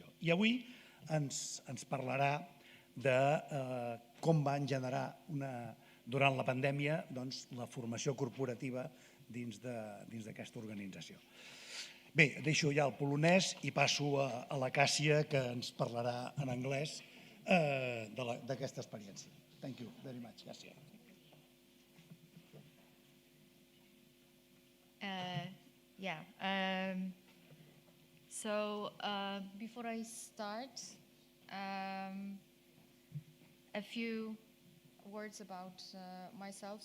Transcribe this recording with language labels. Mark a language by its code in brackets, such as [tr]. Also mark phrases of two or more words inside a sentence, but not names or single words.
[ca] I avui ens parlarà de com van generar durant la pandèmia la formació corporativa dins d'aquesta organització. Bé, deixo ja el polonès i passo a la KASIA, que ens parlarà en anglès d'aquesta experiència. [en] Thank you very much, KASIA. So before I start, a few words about myself.